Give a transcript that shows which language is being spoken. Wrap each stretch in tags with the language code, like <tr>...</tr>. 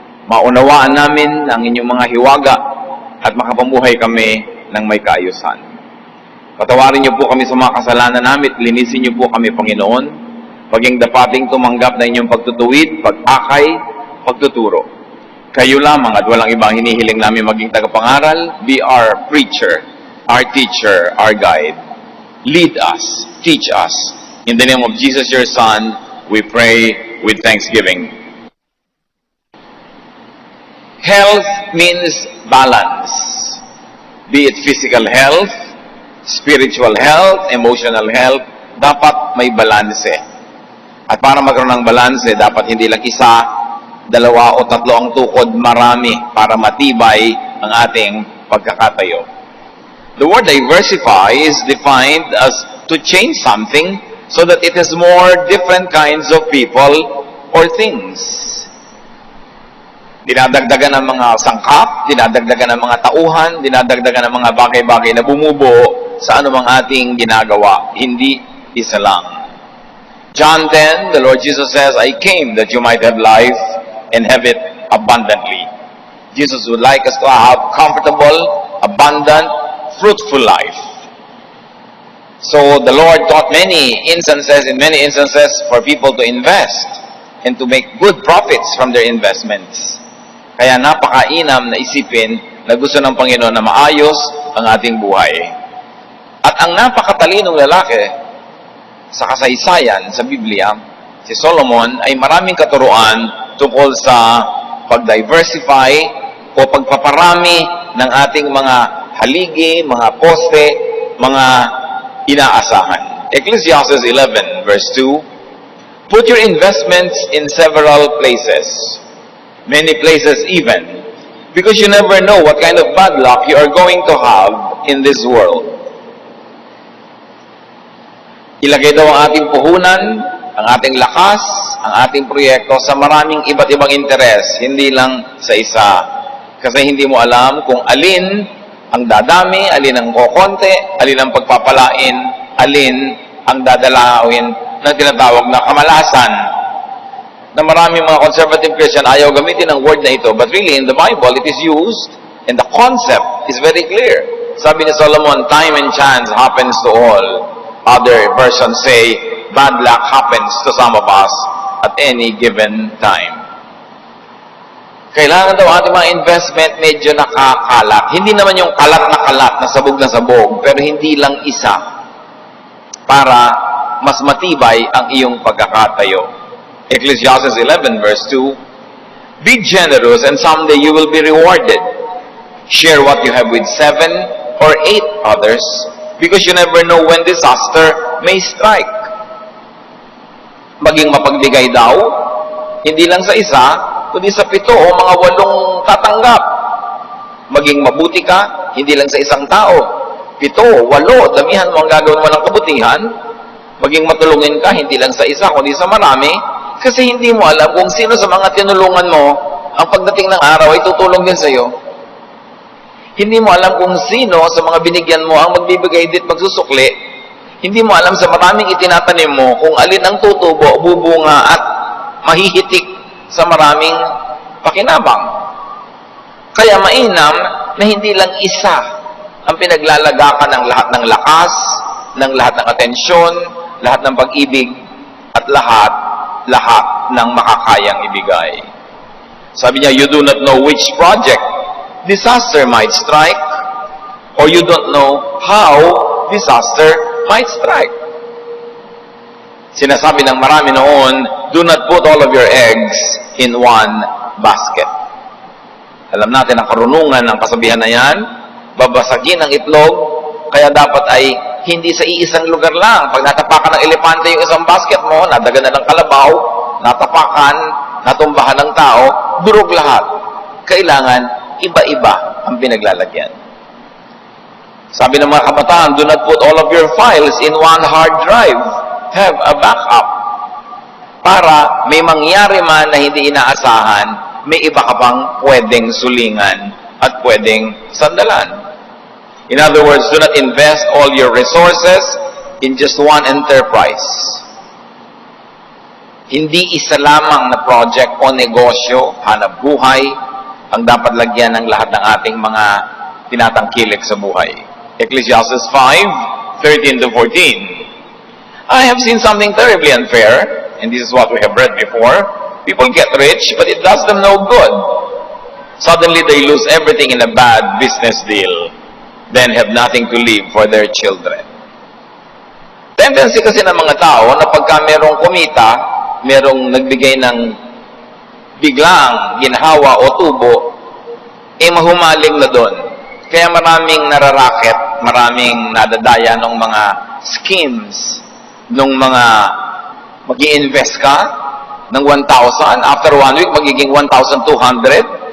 <tl>Maunawaan namin ang inyong mga hiwaga at makapamuhay kami ng may kaayusan. Patawarin niyo po kami sa mga kasalanan namin, linisin niyo po kami, Panginoon, paging dapating tumanggap na inyong pagtutuwid, pag-akay, pagtuturo. Kayo lamang at walang ibang hinihiling namin maging tagapangaral.</tl> <en>Be our preacher, our teacher, our guide. Lead us, teach us. In the name of Jesus, your Son, we pray with thanksgiving. Health means balance. Be it physical health, spiritual health, emotional health,</en> <tl>dapat may balanse. At para magkaroon ng balanse, dapat hindi lang isa, dalawa o tatlo ang tukod, marami para matibay ang ating pagkakatayo.</tl> <en>The word diversify is defined as to change something so that it has more different kinds of people or things.</en> <tl>Dinadagdagan ng mga sangkap, dinadagdagan ng mga tauhan, dinadagdagan ng mga bagay-bagay na bumubuo sa anumang ating ginagawa, hindi isa lang.</tl> <en>John 10, the Lord Jesus says, I came that you might have life and have it abundantly. Jesus would like us to have comfortable, abundant, fruitful life. So the Lord taught in many instances for people to invest and to make good profits from their investments.</en> <tl>Kaya napakainam na isipin na gusto ng Panginoon na maayos ang ating buhay. At ang napakatalinong lalaki sa kasaysayan sa Biblia, si Solomon, ay maraming katuruan tungkol sa pag-diversify o pagpaparami ng ating mga haligi, mga poste, mga inaasahan.</tl> <en>Ecclesiastes 11 verse 2, put your investments in several places, many places even, because you never know what kind of bad luck you are going to have in this world.</en> <tl>Ilagay daw ang ating puhunan, ang ating lakas, ang ating proyekto sa maraming iba't ibang interes, hindi lang sa isa. Kasi hindi mo alam kung alin ang dadami, alin ang kokonte, alin ang pagpapalain, alin ang dadalawin na tinatawag na kamalasan. Na maraming mga conservative Christian ayaw gamitin ang word na ito,</tl> <en>but really in the Bible it is used and the concept is very clear.</en> <tl>Sabi ni Solomon,</tl> <en>time and chance happens to all. Other versions say, bad luck happens to some of us at any given time.</en> <tl>Kailangan daw ating mga investment medyo nakakalat. Hindi naman yung kalat na sabog, pero hindi lang isa para mas matibay ang iyong pagkakatayo.</tl> <en>Ecclesiastes 11 verse 2, be generous and someday you will be rewarded. Share what you have with 7 or 8 others, because you never know when disaster may strike.</en> <tl>Maging mapagbigay daw, hindi lang sa isa, kundi sa 7 o mga 8 tatanggap. Maging mabuti ka, hindi lang sa isang tao. 7, 8, damihan mo ang gagawin mo ng kabutihan. Maging matulungin ka, hindi lang sa isa, kundi sa marami. Kasi hindi mo alam kung sino sa mga tinulungan mo, ang pagdating ng araw ay tutulong din sa iyo. Hindi mo alam kung sino sa mga binigyan mo ang magbibigay dit magsusukli. Hindi mo alam sa maraming itinatanim mo kung alin ang tutubo, bubunga at mahihitik sa maraming pakinabang. Kaya mainam na hindi lang isa ang pinaglalagakan ng lahat ng lakas, ng lahat ng atensyon, lahat ng pag-ibig, at lahat ng makakayang ibigay. Sabi niya,</tl> <en>you do not know which project disaster might strike, or you don't know how disaster might strike.</en> <tl>Sinasabi ng marami noon,</tl> <en>do not put all of your eggs in one basket.</en> <tl>Alam natin ang karunungan ng kasabihan na yan, babasagin ang itlog, kaya dapat ay hindi sa iisang lugar lang. Pag natapakan ng elepante yung isang basket mo, nadagan na ng kalabaw, natapakan, natumbahan ng tao, durog lahat. Kailangan iba-iba ang pinaglalagyan. Sabi ng mga kabataan,</tl> <en>do not put all of your files in one hard drive. Have a backup.</en> <tl>Para may mangyari man na hindi inaasahan, may iba ka pang pwedeng sulingan at pwedeng sandalan.</tl> <en>In other words, do not invest all your resources in just one enterprise.</en> <tl>Hindi isa lamang na project o negosyo, hanap buhay, ang dapat lagyan ng lahat ng ating mga tinatangkilik sa buhay.</tl> <en>Ecclesiastes 5:13 to 14. I have seen something terribly unfair, and this is what we have read before. People get rich, but it does them no good. Suddenly they lose everything in a bad business deal, then have nothing to leave for their children.</en> <tl>Tendency kasi ng mga tao na pagka merong kumita, merong nagbigay ng biglang ginhawa o tubo, mahumaling na doon. Kaya maraming nararaket, maraming nadadaya ng mga schemes, ng mga mag-i-invest ka ng 1,000,</tl> <en>after 1 week</en> <tl>magiging 1,200.</tl>